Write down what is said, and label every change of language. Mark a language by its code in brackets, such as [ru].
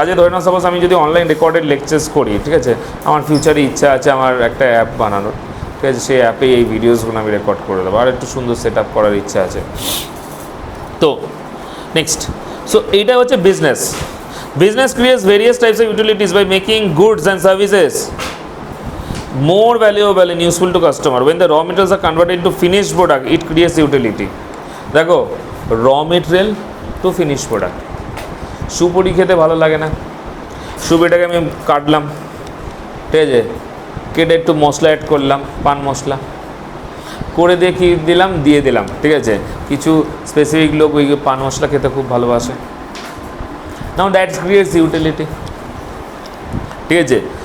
[bn] আজ ধরে নাও সাপোজ আমি যদি অনলাইন রেকর্ডেড লেকচার্স করি, ঠিক আছে, আমার ফিউচারে ইচ্ছা আছে আমার একটা অ্যাপ বানানোর, ঠিক আছে, সেই অ্যাপে এই ভিডিওসগুলো আমি রেকর্ড করে দেবো, আর একটু সুন্দর সেট আপ করার ইচ্ছা আছে। [en] তো next, so [bn] এইটা হচ্ছে [en] Business. Business creates various types of utilities by making goods and services more valuable and useful to customer. When the raw materials are converted into finished product, it creates utility. [bn] দেখো [en] raw material to finished product, [bn] সুপুরি খেতে ভালো লাগে না, সুপুরিটাকে আমি কাটলাম, ঠিক আছে, কেটে একটু মশলা অ্যাড করলাম, পান মশলা করে দিয়ে কি দিলাম, দিয়ে দিলাম, ঠিক আছে। কিছু স্পেসিফিক লোক ওই পান মশলা খেতে খুব ভালোবাসে, [en] now that creates utility, [bn] ঠিক আছে।